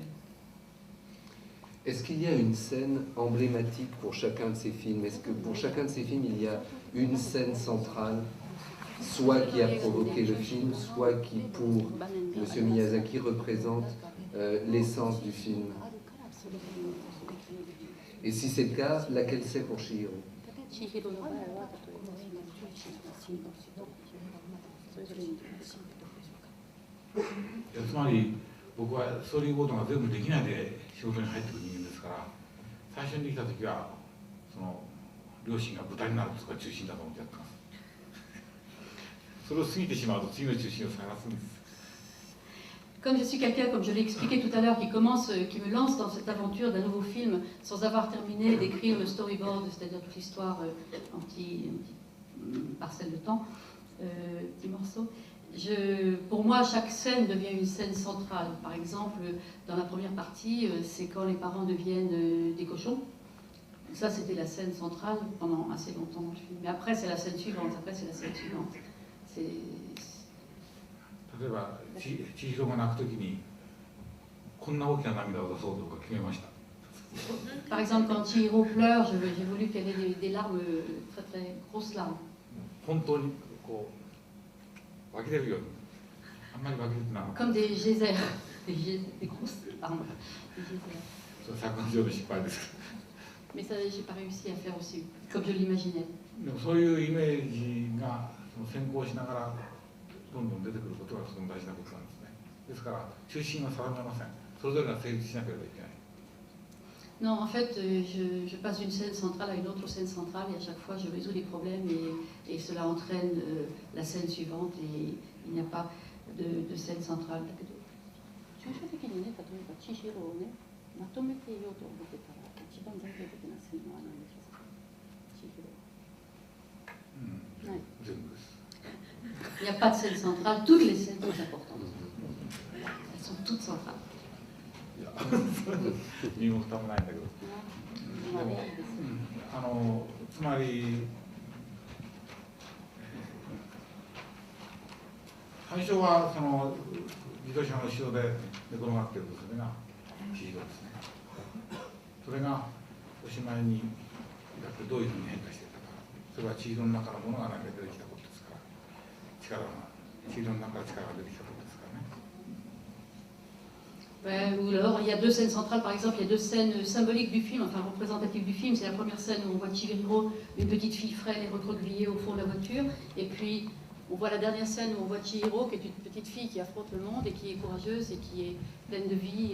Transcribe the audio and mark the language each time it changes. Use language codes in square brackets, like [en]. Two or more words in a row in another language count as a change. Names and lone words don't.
[fr] Est-ce qu'il y a une scène emblématique pour chacun de ces films? Est-ce que pour chacun de ces films, il y a une scène centrale, soit qui a provoqué le film, soit qui, pour M. Miyazaki, représente l'essence du film? Et si c'est le cas, laquelle c'est pour Chihiro? [ja] つまり僕はストーリーボードが全部できないで仕事に入ってくる人間ですから、最初にできた時はその両親が豚になるとか中心だと思ってやってます。それを過ぎてしまうと次の中心を探すんです。 [fr] Comme je suis quelqu'un, comme je l'ai expliqué tout à l'heure, qui me lance dans cette aventure d'un nouveau film sans avoir terminé d'écrire le storyboard, c'est-à-dire toute l'histoire en petits parcelles de temps, petits morceaux, pour moi, chaque scène devient une scène centrale. Par exemple, dans la première partie, c'est quand les parents deviennent des cochons. Ça, c'était la scène centrale pendant assez longtemps dans le film. Mais après, c'est la scène suivante. Après, c'est la scène suivante. C'est... [ja] 例えば千尋が泣くときにこんな大きな涙を出そうとか決めました。 [fr] Par exemple, quand Chihiro pleure, j'ai voulu qu'elle ait des larmes, très très grosses larmes. [ja] 本当にこう湧き出るように、あんまり湧き出てなかった。 [fr] Comme des geysers, des grosses larmes. Des geysers. [ja] それ作画上の失敗です。 [fr] Mais ça, j'ai pas réussi à faire aussi, comme je l'imaginais. [ja] でもそういうイメージが先行しながらどんどん出てくることがとても大事なことなんですね。ですから中心は定めません。それぞれが成立しなければいけない。 [fr] Non, en fait, je passe d'une scène centrale à une autre scène centrale et à chaque fois je résous des problèmes et cela entraîne la scène suivante et il n'y a pas de scène centrale. [ja] 抽象的にね、例えば千尋をね、まとめていようと思ってたら一番代表的な線は何でしょうか。千尋。全部です。 [fr] Il n'y a pas de scène centrale, toutes les scènes sont importantes. Elles sont toutes centrales. [ja] いや、身も蓋もないんだけど。でも、つまり最初はその自動車の後ろで寝転がっている娘が千尋ですね。それがおしまいにだってどういうふうに変化していったか、それは千尋の中のものが何か出てきたことですから、千尋の中から力が出てきたことですからね。 [fr] Ou alors il y a deux scènes centrales, par exemple, il y a deux scènes symboliques du film, enfin représentatives du film. C'est la première scène où on voit Chihiro, une petite fille frêle et recroquevillée au fond de la voiture, et puis on voit la dernière scène où on voit Chihiro, qui est une petite fille qui affronte le monde et qui est courageuse et qui est pleine de vie.